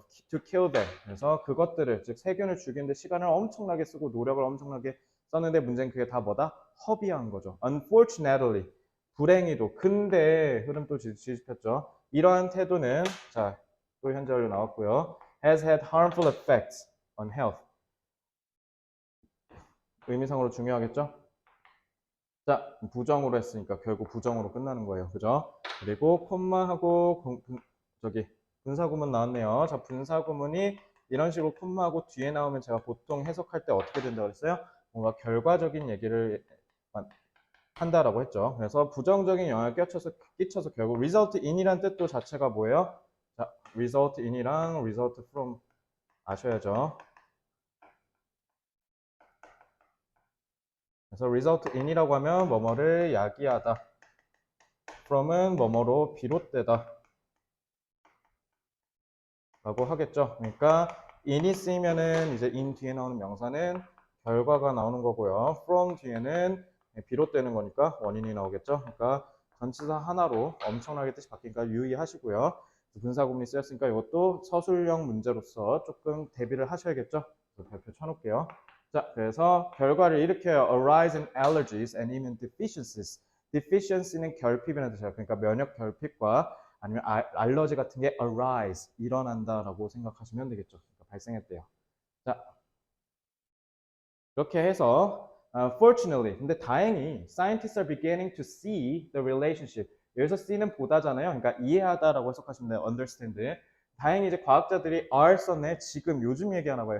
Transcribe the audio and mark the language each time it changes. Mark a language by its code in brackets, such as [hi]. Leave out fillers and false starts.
[en] to kill them. [ko] 그래서 그것들을 즉 세균을 죽이는데 시간을 엄청나게 쓰고 노력을 엄청나게 썼는데 문제는 그게 다 뭐다? 허비한 거죠. [en] Unfortunately. [ko] 불행히도. 근데 흐름 또 뒤집혔죠. 이러한 태도는 자, 또 현재 완료 나왔고요. [en] has had harmful effects on health. [ko] 의미상으로 중요하겠죠? 자, 부정으로 했으니까 결국 부정으로 끝나는 거예요. 그죠? 그리고 콤마하고 분사구문 나왔네요. 자, 분사구문이 이런 식으로 콤마하고 뒤에 나오면 제가 보통 해석할 때 어떻게 된다고 했어요? 뭔가 결과적인 얘기를 한다라고 했죠. 그래서 부정적인 영향을 끼쳐서 결국 result in이란 뜻도 자체가 뭐예요? 자, result in이랑 result from 아셔야죠. 그래서 result in이라고 하면 뭐뭐를 야기하다. from은 뭐뭐로 비롯되다. 라고 하겠죠. 그러니까 in이 쓰이면은 이제 in 뒤에 나오는 명사는 결과가 나오는 거고요. from 뒤에는 비롯되는 거니까 원인이 나오겠죠. 그러니까 전치사 하나로 엄청나게 뜻이 바뀌니까 유의하시고요. 분사구문이 쓰였으니까 이것도 서술형 문제로서 조금 대비를 하셔야겠죠. 발표 쳐놓을게요. 자, 그래서 결과를 일으켜요. [en] arise in allergies and immune deficiencies. [ko] deficiency는 결핍이라는 뜻이에요. 그러니까 면역 결핍과 아니면 알러지 같은 게 arise, 일어난다라고 생각하시면 되겠죠. 그러니까 발생했대요. 자, 이렇게 해서 [en] fortunately, [ko] 근데 다행히 [en] scientists are beginning to see the relationship. [ko] 여기서 see는 보다잖아요. 그러니까 이해하다라고 해석하시면 돼요. [en] understand. [ko] 다행히 이제 과학자들이 are 썼네. 지금 요즘 얘기하나 봐요.